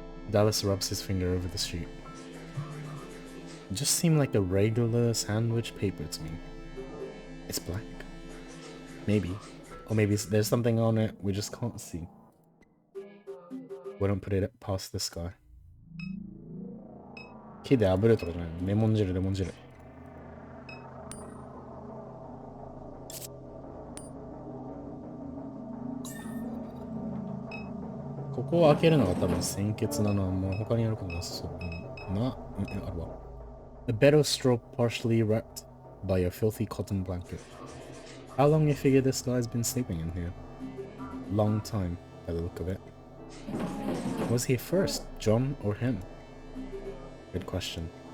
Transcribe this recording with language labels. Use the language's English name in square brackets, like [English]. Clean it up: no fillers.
[English] Dallas rubs his finger over the sheet. It just seemed like a regular sandwich paper to me. It's black. Maybe. Or maybe there's something on it we just can't see. We don't put it past this guy. [Japanese] 木で炙るとかじゃないの。レモン汁、レモン汁。ここを開けるのが多分先決なのはもう他にやることなさそう。あるわ。 [English] A bed of straw partially wrapped by a filthy cotton blanket. How long do you figure this guy's been sleeping in here? Long time, by the look of it. Was he first, John or him? Good question.